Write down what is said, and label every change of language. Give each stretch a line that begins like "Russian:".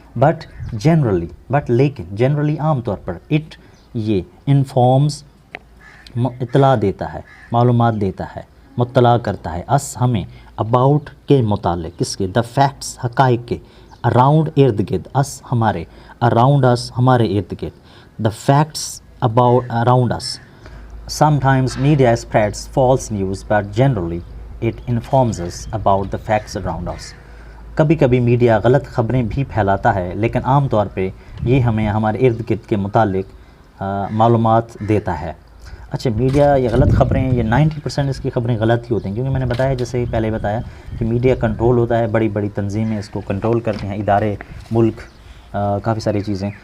English: but generally,
Urdu: but لیکن, generally عام طور پر. اٹ یہ انفارمز, اطلاع دیتا ہے, معلومات دیتا ہے, مطلع کرتا ہے. اس ہمیں, اباؤٹ کے متعلق, کس کے, دا فیکٹس, حقائق کے. اراؤنڈ, ارد گرد. اس ہمارے, اراؤنڈ اس, ہمارے ارد گرد.
English: The facts about around us. Sometimes media spreads false news, but generally it informs us about the facts around us.
Urdu: کبھی کبھی میڈیا غلط خبریں بھی پھیلاتا ہے لیکن عام طور پہ یہ ہمیں ہمارے ارد گرد کے متعلق معلومات دیتا ہے. اچھا میڈیا یہ غلط خبریں یہ 90% اس کی خبریں غلط ہی ہوتی ہیں کیونکہ میں نے بتایا جیسے پہلے بتایا کہ میڈیا کنٹرول ہوتا ہے, بڑی بڑی تنظیمیں اس کو کنٹرول کرتے ہیں, ادارے, ملک, کافی ساری چیزیں.